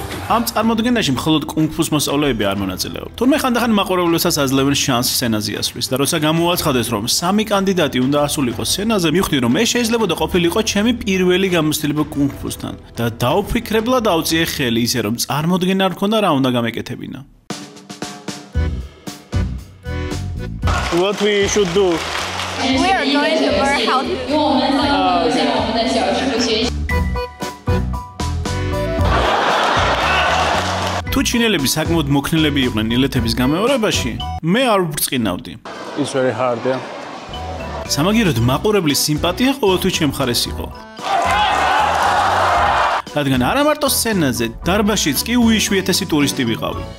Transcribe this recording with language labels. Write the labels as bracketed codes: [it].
[ka] ამ წარმოდგენაში მხოლოდ კუნგ-ფუს მოსწავლეები არ მონაწილეობენ. თუმცა ხანდახან მაყურებლებსაც აძლევენ შანსს სცენაზე ასვლის და როცა გამოაცხადეს, რომ 3 კანდიდატი უნდა ასულიყო სცენაზე, მივხვდი, რომ ეს შეიძლება ყოფილიყო ჩემი პირველი გამოცდილება კუნგ-ფუსთან და დაუფიქრებლად ავწიე ხელი ისე, რომ წარმოდგენა არ მქონდა რა უნდა გამეკეთებინა. [en] What we should do? We are going to learn how to [ka] თუ ჩინელები საკმაოდ მოქნილები იყვნენ ილეთების გამეორებაში, მე არ ვბრწყინავდი. [en] It's very hard, yeah. [ka] სამაგიეროდ მაყურებლის სიმპათია ყოველთვის ჩემხარეს იყო. რადგან არა მარტო სცენაზე, დარბაზშიც კი უიშვიათესი ტურისტი ვიყავი.